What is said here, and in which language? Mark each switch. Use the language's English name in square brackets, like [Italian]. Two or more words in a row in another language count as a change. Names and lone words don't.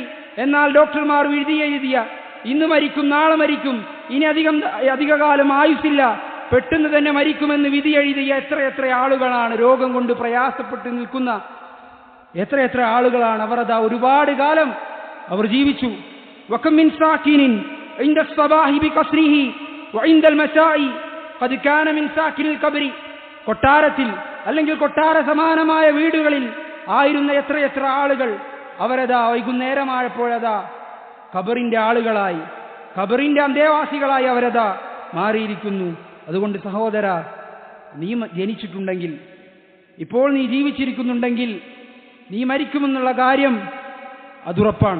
[Malayalam] എന്നാൽ ഡോക്ടർമാർ എഴുതിയ ഇന്ന് മരിക്കും, നാളെ മരിക്കും, ഇനി അധികകാലം ആയുസ്സില്ല, പെട്ടെന്ന് തന്നെ മരിക്കുമെന്ന് വിധി എഴുതിയ എത്രയെത്ര ആളുകളാണ്. രോഗം കൊണ്ട് പ്രയാസപ്പെട്ട് നിൽക്കുന്ന എത്രയെത്ര ആളുകളാണ്. അവരതാ ഒരുപാട് കാലം അവർ ജീവിച്ചു. [Arabic] وكم من ساكن عند الصباح بقصره وعند المساء قد كان من ساكن القبر. [Malayalam] കൊട്ടാരത്തിൽ അല്ലെങ്കിൽ കൊട്ടാര സമാനമായ വീടുകളിൽ ആയിരുന്ന എത്രയെത്ര ആളുകൾ അവരതാ വൈകുന്നേരമായപ്പോഴതാ ഖബറിന്റെ ആളുകളായി, ഖബറിന്റെ അന്തേവാസികളായി അവരതാ മാറിയിരിക്കുന്നു. അതുകൊണ്ട് സഹോദര, നീ ജനിച്ചിട്ടുണ്ടെങ്കിൽ, ഇപ്പോൾ നീ ജീവിച്ചിരിക്കുന്നുണ്ടെങ്കിൽ, നീ മരിക്കുമെന്നുള്ള കാര്യം അതുറപ്പാണ്.